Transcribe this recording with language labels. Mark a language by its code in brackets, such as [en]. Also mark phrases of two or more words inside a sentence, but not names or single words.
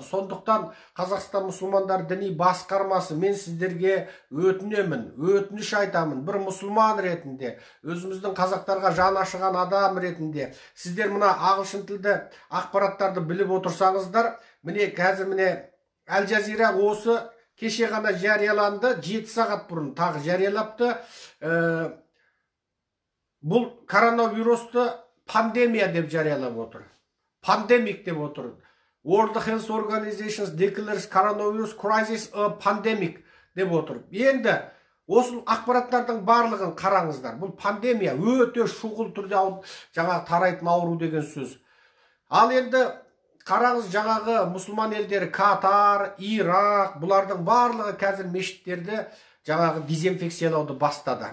[kk] Сондықтан Қазақстан мұсылмандар діни басқармасы, мен сіздерге өтінемін, өтініш айтамын, бір мұсылман ретінде, өзіміздің қазақтарға жан ашыған адам ретінде, сіздер мына ағылшын тілді ақпараттарды біліп отырсаңыздар, міне қазір міне Әл-Жазира осы кеше ғана жарияланды, 7 сағат бұрын тағы жариялапты. Бұл коронавирусты пандемия деп жариялап отыр. Пандемик деп отыр. [en] World Health Organization declares coronavirus crisis a pandemic [kk] деп отыр. Енді осы ақпараттардың барлығын қараңыздар. Бұл пандемия өте шұғыл түрде жаңағы тарайтын ауру деген сөз. Ал енді қараңыз, жаңағы мұсылман елдері Катар, Ирак, бұлардың барлығы қазір мешіттерді жаңағы дезинфекциялауды бастады.